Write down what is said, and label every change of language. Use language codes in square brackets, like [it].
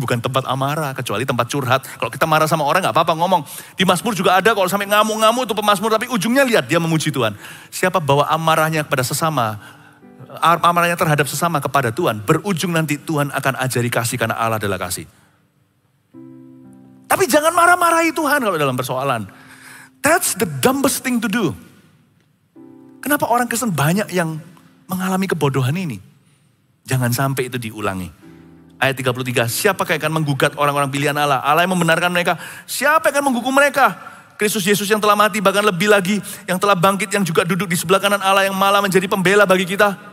[id] Bukan tempat amarah, kecuali tempat curhat. Kalau kita marah sama orang gak apa-apa ngomong. Di Mazmur juga ada kalau sampai ngamuk-ngamuk itu pemazmur. Tapi ujungnya lihat dia memuji Tuhan. Siapa bawa amarahnya kepada sesama, amarahnya terhadap sesama kepada Tuhan. Berujung nanti Tuhan akan ajari kasih karena Allah adalah kasih. Tapi jangan marah-marahi Tuhan kalau dalam persoalan. [en] That's the dumbest thing to do. [id] Kenapa orang Kristen banyak yang mengalami kebodohan ini? Jangan sampai itu diulangi. Ayat 33, siapa yang akan menggugat orang-orang pilihan Allah? Allah yang membenarkan mereka. Siapa yang akan menghukum mereka? Kristus Yesus yang telah mati, bahkan lebih lagi yang telah bangkit, yang juga duduk di sebelah kanan Allah, yang malah menjadi pembela bagi kita.